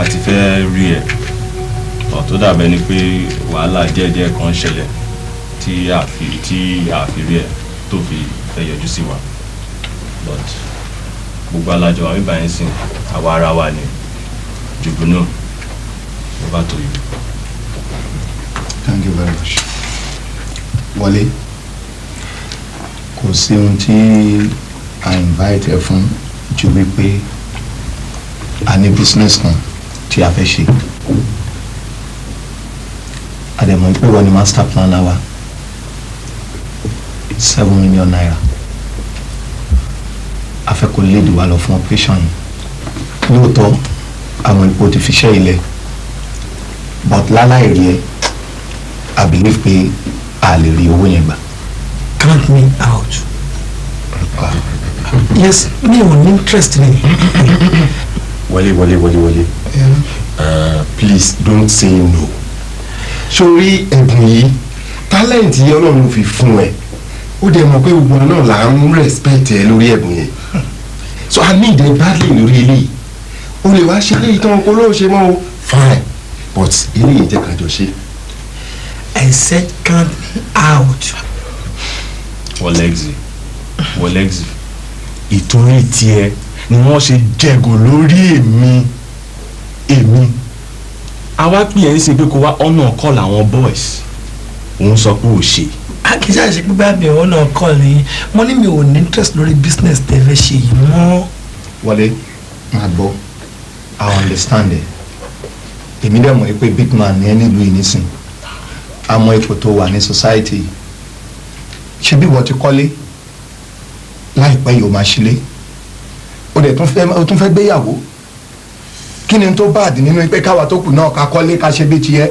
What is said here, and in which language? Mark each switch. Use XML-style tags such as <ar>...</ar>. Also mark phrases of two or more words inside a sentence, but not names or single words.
<yo>ti fẹ́ rí ẹ̀ ọ̀ tó dàbẹ́ ni pé wàhálà díẹ̀díẹ̀ kan ṣẹlẹ̀ tí a fi rí ẹ̀ tó fi fẹ́ yọjú sí wa but gbogbo alájọ àwọn ìbáyìí sìn àwa ara wa ni Jùbúnù</yo> <en>over to you. Thank you very much.</en> <yo>Wọlé kò sí ohun tí a invite ẹ fún ju wípé a ní business kan tí a fẹ́ ṣe a dẹ̀ mọ̀ pé wọ́n ní</yo> <en>master planner</en> <yo>wa 7 million naira a fẹ́ kó léèdì wa lọ fún operation yìí lóòótọ́ àwọn ipò ti fi ṣẹ́ ilẹ̀ but láláì rí ẹ</yo> <en>I believe</en> <yo>pé a lè rí owó yẹn gbà.</yo> <en>Count me out. Yes,</en> <yo>mi ò ní interest ni. Wọlé.</yo> <en>Please don't say no.</en> <yo>Sórí ẹ̀bùn yìí talent yìí Ọlọ́run ló fi fún ẹ ó dẹ̀ mọ̀ pé gbogbo náà là ń respect ẹ lórí ẹ̀bùn yẹn</yo> <en>so I need</en> <yo>ẹ badly lórí eléyìí o lè wá ṣe eléyìí tán kó lóò ṣe mọ́ o</yo> <en>fine but</en> <yo>eléyìí jẹ́ ká jọ ṣe.</yo> <en>I said count me out.</en> <yo>Wọlẹ́gì ìtorí tiẹ̀ ni wọ́n ṣe jẹ̀gò lórí èmi àwa pè é ṣe pé kó wá ọ̀nà kọ́ làwọn boys òun sọ pé ò ṣe. akíjà ṣe pé bá mi ọ̀nà kọ́ ni mo ní mi ò ní interest lórí business tẹ́ fẹ́ ṣe yìí mọ́. Wọlé máa gbọ́</yo> <en>I understand</en> <yo>ẹ èmi dẹ̀ mọ̀ pé</yo> <en>big man</en> <yo>ní ẹ nílùú yìí nísìn àmọ́ ipò tó wà ní society ṣe bí wọ́n ti kọ́lé láìpẹ́ yìí ó máa ṣílé ó dẹ̀ tún fẹ́ gbéyàwó kí ni tó báàdì nínú pé káwa tó kù náà ká kọ́lé ká ṣe bí tiẹ̀</yo>